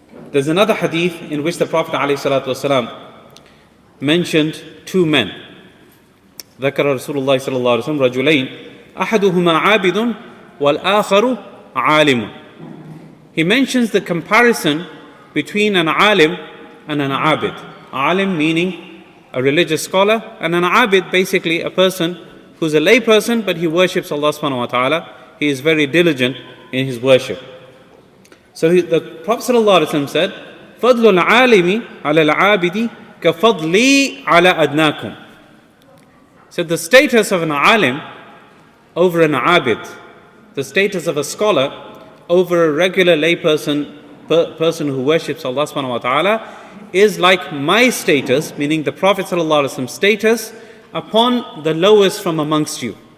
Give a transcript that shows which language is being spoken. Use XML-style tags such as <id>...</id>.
<en>There's another hadith in which the Prophet ﷺ mentioned two men.</en> <ar>ذكر رسول الله صلى الله عليه وسلم رجلين أحدهما عابد والآخر عالم.</ar> <en>He mentions the comparison between an alim and an abid. Alim meaning a religious scholar, and an abid basically a person who's a lay person but he worships Allah subhanahu wa ta'ala. He is very diligent in his worship.</en> <ar>So the Prophet ﷺ said, فَضْلُ الْعَالِمِ عَلَى الْعَابِدِ كَفَضْلِي عَلَى أَدْنَاكُمْ.</ar> <en>So the status of an alim over an abid, the status of a scholar over a regular lay person who worships Allah subhanahu wa ta'ala, is like my status, meaning the Prophet ﷺ status, upon the lowest from amongst you.</en>